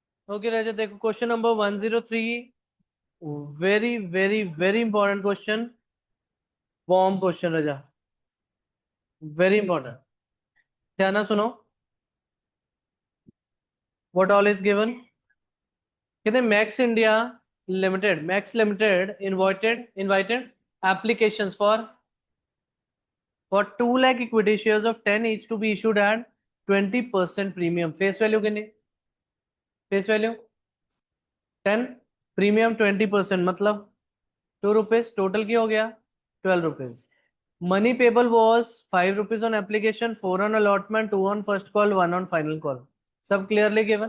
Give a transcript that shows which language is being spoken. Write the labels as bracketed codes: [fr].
[en] Okay राजा, देखो question number 103, very very very important question, bomb question राजा, very important. [pa] ध्यान ना सुनो। [en] What all is given? कहते Max Limited invited applications for 2 lakh equity shares of 10 each to be issued at 20% premium। [hi] Face value कितनी? [en] Face value 10, premium 20%, मतलब ₹2। Total [pa] की हो गया [en] ₹12। Money payable was ₹5 on application, 4 on allotment, 2 on first call, 1 on final call. सब clearly given.